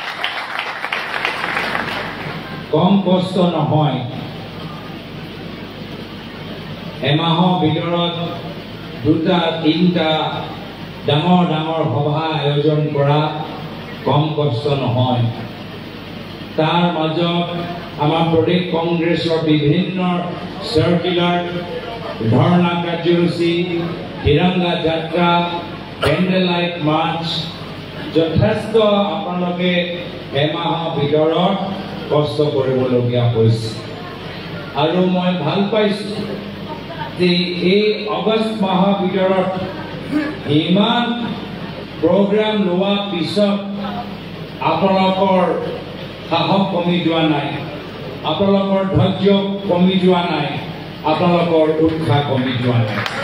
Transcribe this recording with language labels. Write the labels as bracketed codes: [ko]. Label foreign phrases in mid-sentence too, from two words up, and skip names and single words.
[as] কম কষ্ট নহয় এমাহৰ ভিতৰত দুটা তিনিটা ডাঙৰ ডাঙৰ সভা আয়োজন কৰা কম কষ্ট নহয় तार মাজত আমাৰ প্ৰদেশ কংগ্ৰেছৰ বিভিন্ন চাৰ্কুলাৰ ধৰ্ণা কাৰ্যসূচী তিৰংগা যাত্ৰা [en] candle light [as] মাৰ্চ যথেষ্ট আপোনালোকে এমাহৰ ভিতৰত কষ্ট কৰিবলগীয়া होइছে আৰু মই ভাল পাইছো যে এই আগষ্ট মাহৰ ভিতৰত ইমান প্ৰগ্ৰাম লোৱা পিছত আপোনালোকৰ সাহস কমি যোৱা নাই আপোনালোকৰ ধৈৰ্য কমি যোৱা নাই আপোনালোকৰ উৎসাহ কমি যোৱা নাই